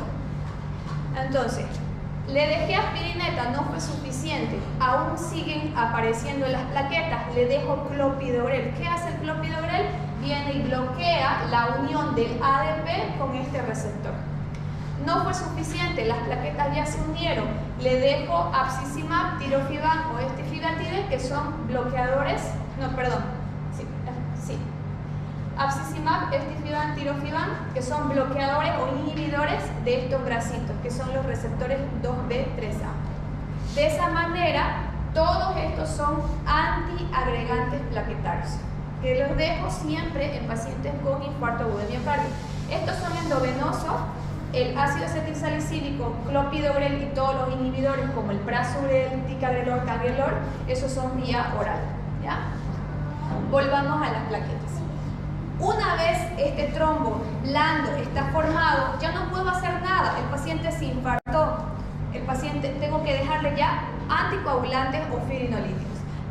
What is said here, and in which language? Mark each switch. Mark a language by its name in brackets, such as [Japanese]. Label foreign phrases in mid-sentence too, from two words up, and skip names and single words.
[Spanish] Entonces, le dejé aspirineta, no fue suficiente, aún siguen apareciendo las plaquetas, le dejo clopidogrel. ¿Qué hace el clopidogrel? Viene y bloquea la unión del ADP con este receptor. No fue suficiente, las plaquetas ya se unieron, le dejo abscisimab, tirofiban o estifigatide, que son bloqueadores, abscisimab, estifiban, tirofiban, que son bloqueadores o inhibidores de estos bracitos, que son los receptores 2B3A. De esa manera, todos estos son antiagregantes plaquetarios, que los dejo siempre en pacientes con infarto agudo de miocardio. Estos son endovenosos, el ácido acetilsalicílico, clopidogrel y todos los inhibidores como el prasugrel, ticagrelor, cangrelor, esos son vía oral, ¿ya? Volvamos a las plaquetas. Una vez este trombo blando está formado, ya no puedo hacer nada. El paciente se infartó. El paciente tengo que dejarle ya anticoagulantes o fibrinolíticos.